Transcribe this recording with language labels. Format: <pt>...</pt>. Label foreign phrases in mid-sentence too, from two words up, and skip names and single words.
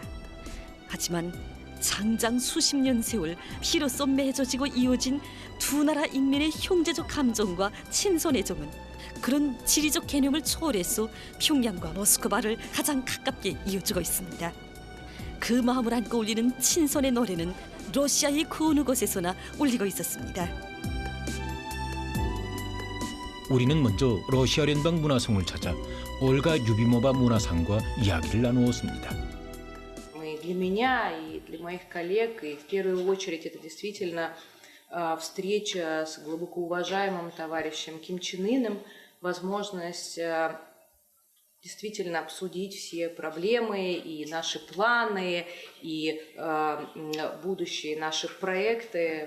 <ko>하지만 장장 수십 년 세월 피로써 맺어지고 이어진 두 나라 인민의 형제적 감정과 친선의 정은 그런 지리적 개념을 초월해서 평양과 모스크바를 가장 가깝게 이어주고 있습니다. 그 마음을 안고 울리는 친선의 노래는 러시아의 그 어느 곳에서나 울리고 있었습니다. 우리는 먼저 러시아聯邦 문화성을 찾아 올가 유비모바 문화상과 이야기를 나누었습니다.</ko> <ru>Для меня и для моих коллег, и в первую очередь это действительно встреча с глубоко уважаемым товарищем Ким Чен Ыном, возможность действительно обсудить все проблемы и наши планы, и будущие наши проекты.</ru>